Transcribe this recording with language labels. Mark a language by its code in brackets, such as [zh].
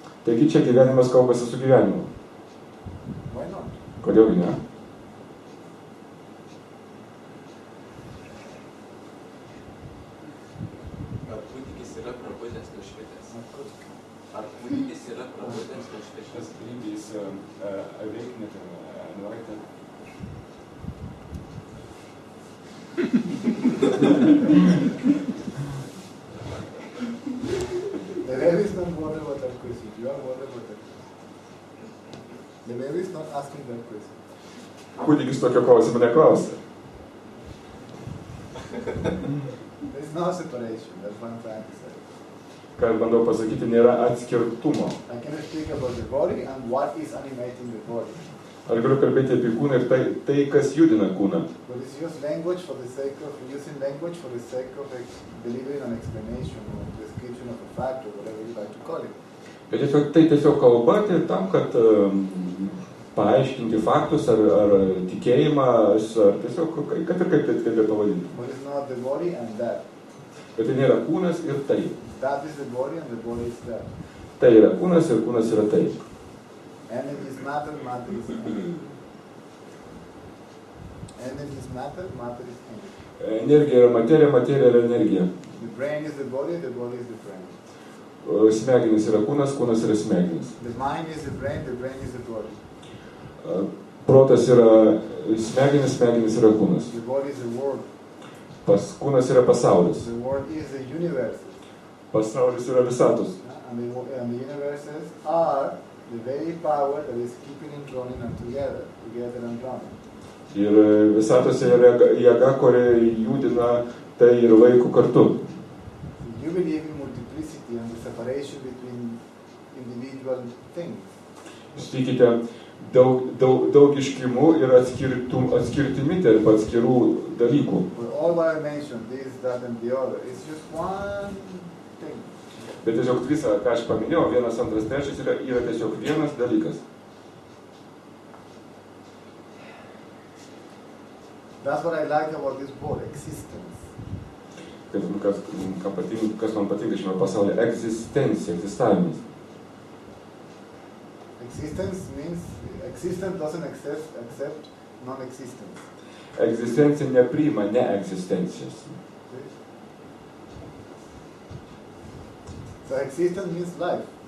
[lt] Taigi čia gyvenimas kalbasi su gyvenimu. [en] Why not? [lt] Kodėlgi ne? Ar kūdikis yra prabudęs nušvitęs? Ar kūdikis yra prabudęs nušvitęs? [en] This baby is awakened and enlightened. The baby is not worried about that question. You are worried about that question. The baby is not asking that question. [lt] Kūdikis tokio klausimo neklausia. [en] There is no separation. That's what I'm trying to say. [lt] Ką bandau pasakyti, nėra atskirtumo. [en] I can speak about the body and what is animating the body. [lt] Aš galiu kalbėti apie kūną ir tai kas judina kūną. [en] But it's just language for the sake of using language for the sake of delivering an explanation or description of a fact or whatever you like to call it. [lt] Bet tai tiesiog kalba, tai tam, kad paaiškinti faktus ar tikėjimą, ar tiesiog, kad ir kaip tai pavadinti. [en] But it's not the body and that. [lt] Bet tai nėra kūnas ir tai. [en] That is the body and the body is that. [lt] Tai yra kūnas ir kūnas yra tai. [en] Energy is matter, matter is energy. Energy is matter, matter is energy. [lt] Energija yra materija, materija yra energija. [en] The brain is the body is the brain. [lt] Smegenys yra kūnas, kūnas yra smegenys. [en] The mind is the brain is the body. [lt] Protas yra smegenys, smegenys yra kūnas. [en] The body is the world. [lt] Kūnas yra pasaulis. [en] The world is the universe. [lt] Pasaulis yra visatos. [en] And the universes are the very power that is keeping it running and together and running. [lt] Ir visatose yra jėga, kuri judina tai ir laiko kartu. [en] You believe in multiplicity and the separation between individual things. [lt] Jūs tikite daugiškimu ir atskirtimi tarp atskirų dalykų. [en] But all what I mentioned, this, that and the other, it's just one thing. [lt] Bet tiesiog visą, ką aš paminėjau, 1, 2, 3 yra tiesiog vienas dalykas. [en] That's what I like about this word, existence. [lt] Kas man patinka šiame pasaulyje, egzistencija, egzistavimas. [en] Existence doesn't accept non-existence. [lt] Egzistencija nepriima neegzistencijos. [en] So existence means life.